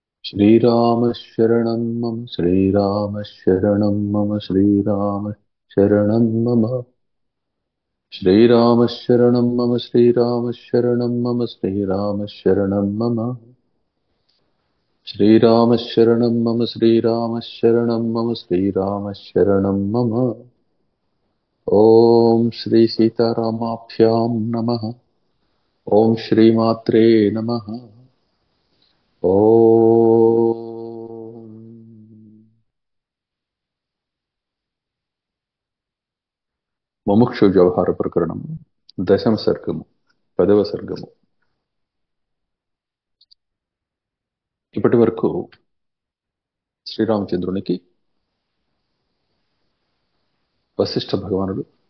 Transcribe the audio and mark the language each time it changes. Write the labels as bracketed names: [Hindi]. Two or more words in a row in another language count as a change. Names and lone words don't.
[Sanskrit] श्रीराम शरणं मम श्रीराम शरणं मम श्रीराम शरणं मम श्रीराम शरणं मम श्रीराम शरणं मम श्रीराम शरणं मम श्रीराम शरणं मम श्रीराम शरणं मम श्रीराम शरणं मम ॐ श्री सीतारामाभ्यां नमः। ॐ श्रीमात्रे नमः। [Telugu] ॐ ముముక్షు వ్యవహార ప్రకరణం దశమ సర్గము 10వ సర్గము. ఇప్పటి వరకు శ్రీరామచంద్రునికి వశిష్ఠ భగవానుడు